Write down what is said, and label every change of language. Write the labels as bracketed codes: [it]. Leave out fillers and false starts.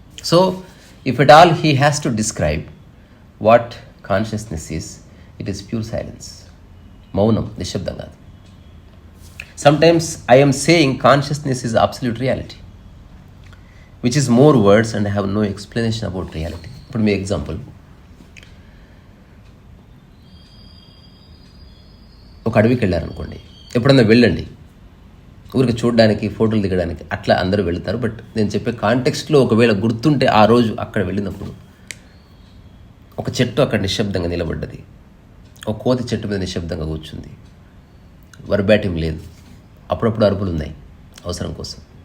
[en] So if at all he has to describe what consciousness is, it is pure silence. [te] మౌనం, నిశ్శబ్దం కాదు. [en] Sometimes I am saying consciousness is absolute reality, which is more words and I have no explanation about reality. [te] ఇప్పుడు మీ example, ఒక అడవికి వెళ్ళారనుకోండి, ఎప్పుడన్నా వెళ్ళండి, ఊరికి చూడడానికి, ఫోటోలు దిగడానికి అట్లా అందరూ వెళ్తారు. బట్ నేను చెప్పే కాంటెక్స్ట్లో ఒకవేళ గుర్తుంటే, ఆ రోజు అక్కడ వెళ్ళినప్పుడు ఒక చెట్టు అక్కడ నిశ్శబ్దంగా నిలబడ్డది, ఒక కోతి చెట్టు మీద నిశ్శబ్దంగా కూర్చుంది, వర్బాటిం లేదు, అప్పుడప్పుడు అరుపులు ఉన్నాయి అవసరం కోసం.